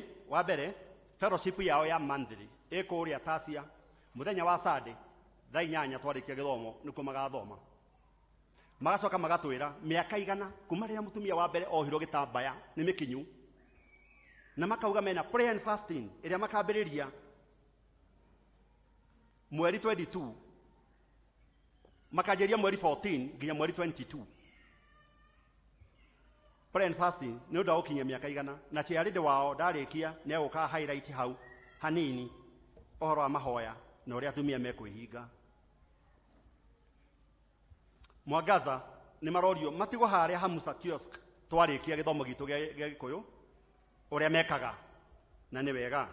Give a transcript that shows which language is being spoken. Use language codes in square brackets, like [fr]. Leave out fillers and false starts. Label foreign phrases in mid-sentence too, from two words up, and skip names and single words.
[ki] Wa mbere, fellowship yao ya monthly ĩkũrĩa Tasia, mũthenya wa Sunday thaa 8 twarĩkia gĩthomo nĩkuo magathoma. Magacoka magatwĩra mĩaka igana kuma rĩrĩa mũtumia wa mbere ohirwo gĩtambaya nĩ mĩkinyu, na makauga mena [en] prayer and fasting [ki] ĩrĩa makambĩrĩria mweri 22 makanjĩria mweri 14 nginya mweri 22. [en] Prayer and fasting [ki] nĩ ũndũ wa gũkinyia mĩaka igana, na ciarĩndĩ wao ndarĩkia nĩ egũka highlight hau hanini ũhoro wa mahoya na ũrĩa atumia mekwĩhinga. Mwangaza nĩ marorio matigwo harĩa Hamusa kiosk twarĩkia gĩthomo gitũ gĩa Gĩkũyũ ũrĩa mekaga, na nĩ wega.